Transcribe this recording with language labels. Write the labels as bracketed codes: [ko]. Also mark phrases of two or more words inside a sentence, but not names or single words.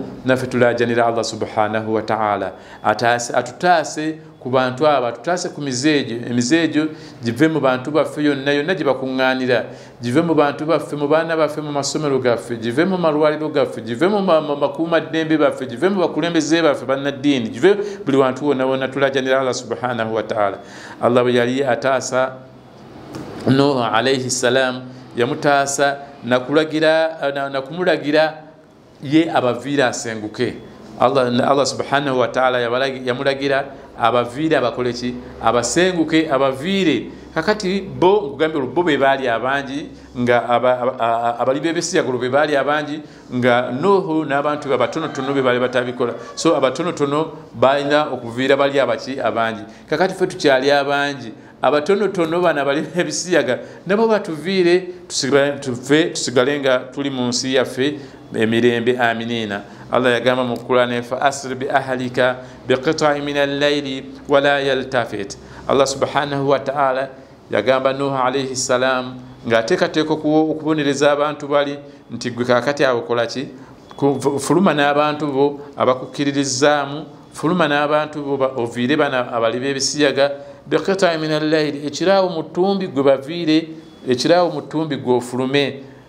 [lg] Naffe tulajanira Allah [ar] سبحانه وتعالى [lg] atutaase ku bantu abo atutaase ku emizeejo give mu bantu baffe yonna gye bakuŋŋaanira, give mu bantu baffe mu baana baffe mu masomero gaffe, give mu malwaliro gaffe, give mu makuumaddembe baffe, give mu bakulembeze baffe bannaddiini, give buli wantu wonna tulajanira Allah [ar] سبحانه وتعالى. [lg] Allah bwe yali ataasa Nuhu [ar] عليه السلام [lg] yamutaasa nakumulagira ye abaviire asenguke. Allah [ar] سبحانه وتعالى [lg] yamulagira abaviire abakole ki abasenguke abaviire. Kakati bo nkugambye bo be baali abangi nga abali b'ebisiyagulo be baali abangi nga Nuhu n'abantu abatonotono be baali batabikola. So abatonotono balina okuviira bali abaki abangi. Kakati ffe tukyali abangi abatonotono bana bali ebisiyaga nabo batuviire tusigale nga tuli mu nsi yaffe emirembe. Aminina. Allah yagamba mu Qur'an [ar] فأسر بأهلك بقطع من الليل ولا يلتفت. [lg] Allah [ar] سبحانه وتعالى [lg] yagamba Nuhu [ar] عليه السلام [lg] ng'ateekateeka okubonereza abantu bali nti gwe kaakati abo kola ki fuluma n'abantu bo abakukkiririzaamu, fuluma n'abantu bo oviire bana abali b'ebisiyaga [ar] بقطع من الليل [lg] ekiraawo mu ttumbi gwe baviire, ekiraawo mu ttumbi gwe ofulume.